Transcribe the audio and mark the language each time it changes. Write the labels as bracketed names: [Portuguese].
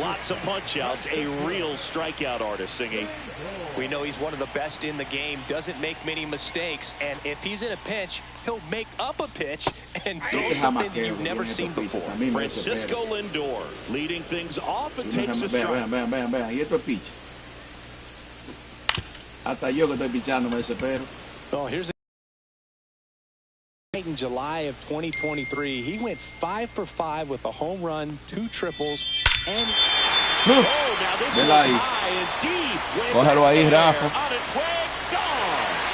[English] Lots of punch-outs, a real strikeout artist singing. We know he's one of the best in the game, doesn't make many mistakes, and if he's in a pinch, he'll make up a pitch and do something that you've never seen before. Francisco Lindor leading things off and takes a strike. [Spanish] Vean, y esto es pitch. Hasta yo que estoy pichando me desespero. [English] Oh, here's in July of 2023, he went 5 for 5 with a home run, 2 triples, and now this is high and deep. [Spanish] Cógelo ahí, Rafa. [English] On its way, gone.